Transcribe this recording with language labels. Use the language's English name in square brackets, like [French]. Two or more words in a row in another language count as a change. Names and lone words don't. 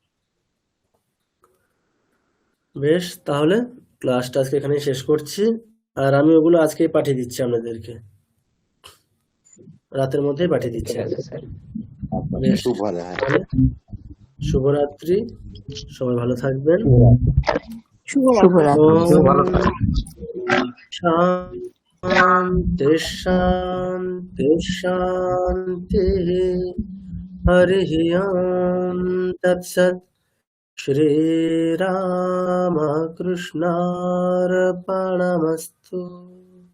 [Bangla] বেশ, তাহলে ক্লাসটা আজকে এখানেই শেষ করছি, আর আমি ওগুলো আজকেই পাঠিয়ে দিচ্ছি আপনাদেরকে, রাতের মধ্যেই পাঠিয়ে দিচ্ছি। ঠিক আছে স্যার। বেশ, খুব ভালো, হ্যাঁ। তাহলে শুভরাত্রি, সবাই ভালো থাকবেন। শুভরাত্রি। ওম ভালো থাকবেন। [Sanskrit] शांति शांति शांति। हरि ओम तत्सत्। श्री राम कृष्णार्पणमस्तु।